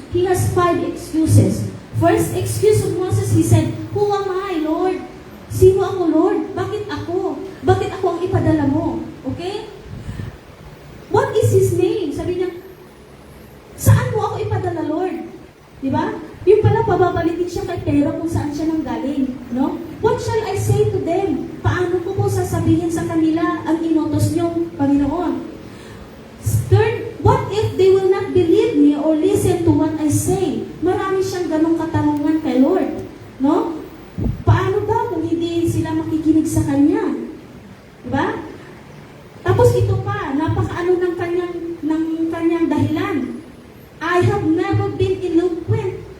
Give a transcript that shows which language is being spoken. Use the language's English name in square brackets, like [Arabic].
[English] He has 5 excuses. First excuse of Moses, he said, "Who am I, Lord? [Filipino] Sino ako, Lord? Bakit ako? Bakit ako ang ipadala mo?" Okay? [English] What is his name? [Filipino] Sabi niya, saan mo ako ipadala, Lord? Di ba? Yung pala, pababalikin siya kay Pharaoh kung saan siya nanggaling. No? [English] What shall I say to them? [Filipino] Paano ko po sasabihin sa kanila ang inutos niyong Panginoon? [English] Third, what if they will not believe me or listen to what I say? [Filipino] Marami siyang ganong katanungan kay Lord. No? Paano daw kung hindi sila makikinig sa Kanya? Diba? Tapos ito pa, napakaano ng kanyang dahilan. [English] I have never been eloquent.